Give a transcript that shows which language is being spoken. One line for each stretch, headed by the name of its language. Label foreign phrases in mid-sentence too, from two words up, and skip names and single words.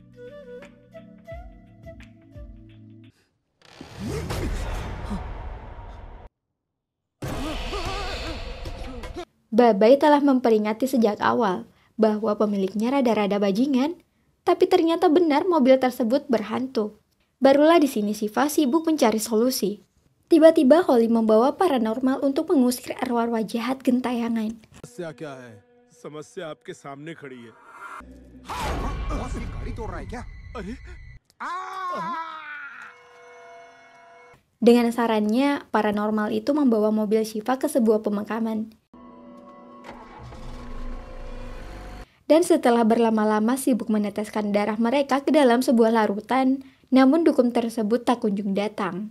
Indonesian: Babai telah memperingati sejak awal bahwa pemiliknya rada-rada bajingan, tapi ternyata benar mobil tersebut berhantu. Barulah di sini Shiva sibuk mencari solusi. Tiba-tiba Holly membawa paranormal untuk mengusir arwah-arwah jahat gentayangan.
Hindi: समस्या क्या है समस्या आपके सामने खड़ी है गाड़ी तोड़ रहा है क्या अरे
Indonesian: Dengan sarannya, paranormal itu membawa mobil Shiva ke sebuah pemakaman. Dan setelah berlama-lama sibuk meneteskan darah mereka ke dalam sebuah larutan, namun dukun tersebut tak kunjung datang.